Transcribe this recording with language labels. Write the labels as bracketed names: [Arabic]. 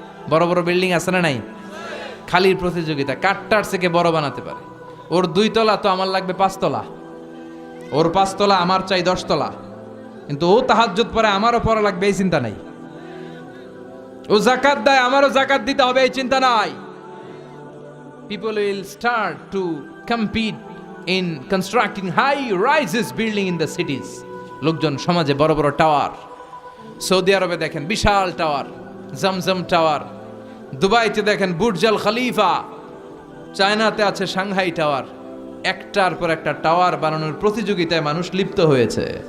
[Bangla] বড় বড় বিল্ডিং আছে না নাই? খালির প্রতিযোগিতা, কাঠটার থেকে বড় বানাতে পারে। ওর 2 তলা তো আমার লাগবে 5 তলা, ওর 5 তলা আমার চাই 10 তলা, কিন্তু ও তাহাজ্জুদ পড়ে আমারও পড়া লাগবে এই চিন্তা নাই। ও যাকাত দেয় আমারও যাকাত দিতে হবে এই চিন্তা নাই। [English] People will start to compete in constructing high-rises building in the cities. [Bangla] লোকজন সমাজে বড় বড় টাওয়ার, সৌদি আরবে দেখেন বিশাল টাওয়ার, জমজম টাওয়ার, দুবাইতে দেখেন বুর্জ আল খলিফা, চায়নাতে আছে সাংহাই টাওয়ার। একটার পর একটা টাওয়ার বানানোর প্রতিযোগিতায় মানুষ লিপ্ত হয়েছে।